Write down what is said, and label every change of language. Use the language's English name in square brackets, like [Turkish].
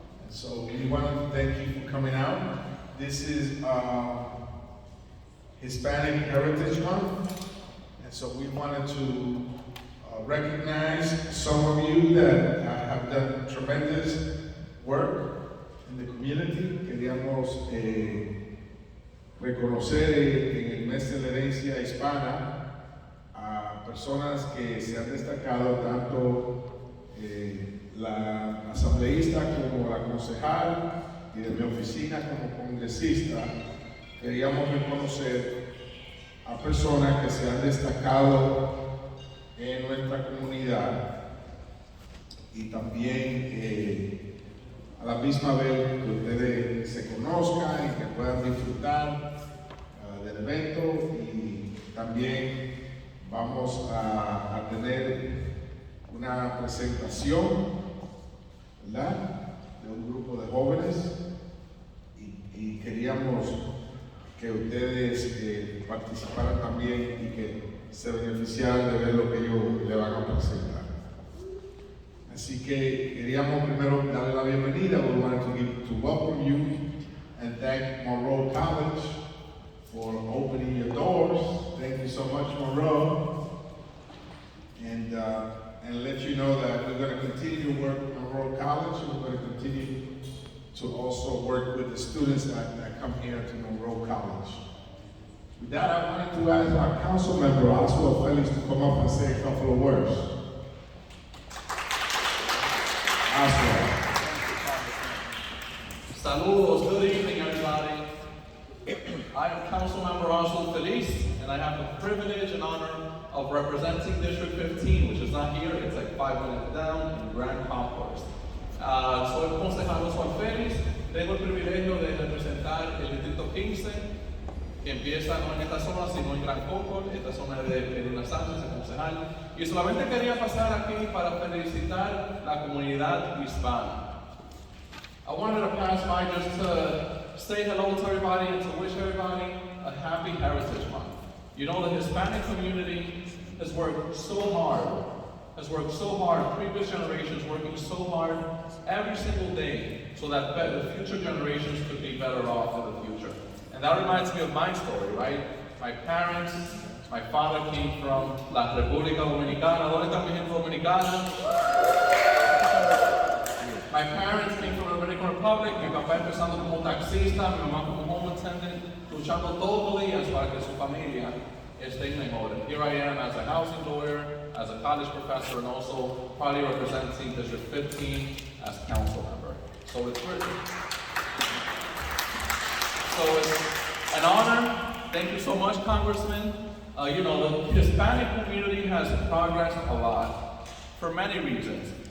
[English] And so we wanted to thank you for coming out. This is Hispanic Heritage Month, and so we wanted to recognize some of you that have done tremendous work in the community. [Spanish] Queríamos reconocer en el mes de la Herencia Hispana a personas que se han destacado, tanto la asambleísta como la concejal, y de mi oficina como congresista. Queríamos reconocer a personas que se han destacado en nuestra comunidad y también a la misma vez que ustedes se conozcan y que puedan disfrutar del evento. Y también vamos a tener una presentación, ¿verdad?, de un grupo de jóvenes y queríamos que ustedes participaran también y que se beneficiaran de ver lo que ellos le van a presentar. Así que queríamos primero darle la bienvenida. [English] We wanted to welcome you and thank Monroe College for opening your doors. Thank you so much, Monroe. And let you know that we're going to continue to work at Monroe College. We're going to continue to also work with the students that come here to Monroe College. With that, I wanted to ask our council member, Oswald Felix, to come up and say a couple of words. Oswald. Saludos, good evening everybody. I am Councilmember Oswald Felix, and I have the privilege and honor of representing District 15, which is not here, it's like 5 minutes down in Grand Concourse. [Spanish] Soy el concejal Oswald Felix, tengo el privilegio de representar el Distrito 15, que empieza no en esta zona, sino en Grand Concourse, esta zona de Irina Sánchez, el concejal. Y solamente quería pasar aquí para felicitar la comunidad hispana. [English] I wanted to pass by just to say hello to everybody and to wish everybody a happy Heritage Month. You know, the Hispanic community has worked so hard, previous generations working so hard every single day so that the future generations could be better off in the future. And that reminds me of my story, right? My parents, my father came from La República Dominicana. [Spanish] ¿Dónde está mi gente dominicana? [English] My parents came from the Dominican Republic. [Spanish] Mi papá empezando como taxista, mi mamá como [English] home attendant, [Spanish] luchando todos los días para que su familia esté mejor. [English] And here I am as a housing lawyer, as a college professor, and also probably representing District 15 as council member. So it's an honor. Thank you so much, Congressman. You know, the Hispanic community has progressed a lot for many reasons.